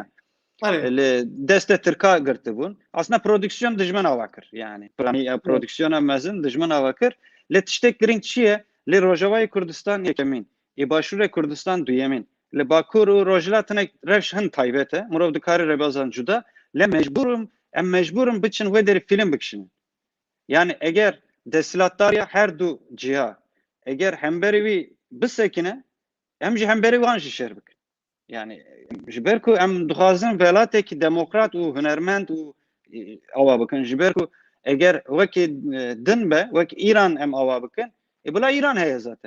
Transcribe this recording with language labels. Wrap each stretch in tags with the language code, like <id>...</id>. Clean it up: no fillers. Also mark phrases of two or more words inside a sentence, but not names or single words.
<ku>Li destê Tirka girtibûn.</ku> <tr>Aslında prodüksiyon</tr> <ku>dijmin ava kir. Yani prodüksiyona mezin dijmin ava kir. Li tiştek girîng çi ye? Li Rojavayê Kurdistan yekemîn. Ê Başûrê Kurdistan duyemîn. Li Bakur û Rojhilat hinek rewş hin taybet e. Mirov dikare rebezan cuda. Le em mecburum biçin wê derê film bikişinin. Yani eğer desilatdariya her du ciha eğer hemberî wî bisekine em jî hemberî wan jî şer bikin. Yani ji ber ku em dixwazin welatekî demokrat û hunermend û ava bikin. Ji ber ku eğer wekî din be wek İran em ava bikin bila İran heye zaten.</ku>